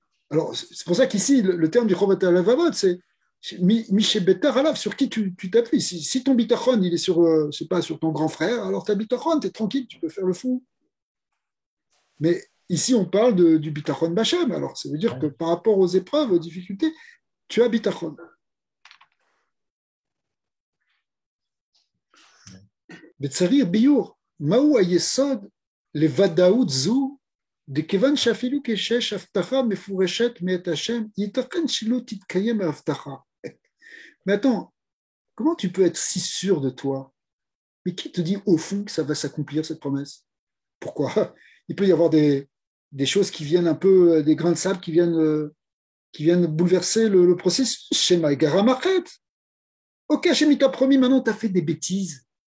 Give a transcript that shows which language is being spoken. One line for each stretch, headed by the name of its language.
French: Alors c'est pour ça qu'ici, le terme du Chovot HaLevavot, c'est Miché Betar Alav, sur qui tu t'appuies. Si ton bitachon, il est sur, je sais pas, sur ton grand frère, alors ta bitachon, tu es tranquille, tu peux faire le fou. Mais ici, on parle du bitachon Bachem. Alors ça veut dire que par rapport aux épreuves, aux difficultés, tu as bitachon.
Hebrew: וצריך ביור, מהו היסוד לוודאות זו, דכיוון שאפילו כשיש הבטחה מפורשת מאת השם, ייתכן שלא תתקיים ההבטחה.
French: Mais attends, comment tu peux être si sûr de toi? Mais qui te dit au fond que ça va s'accomplir cette promesse? Pourquoi? Il peut y avoir des choses qui viennent un peu, des grains de sable qui viennent bouleverser le processus. Shema et Garamachet. Ok, Hachem, il t'a promis, maintenant tu as fait des bêtises.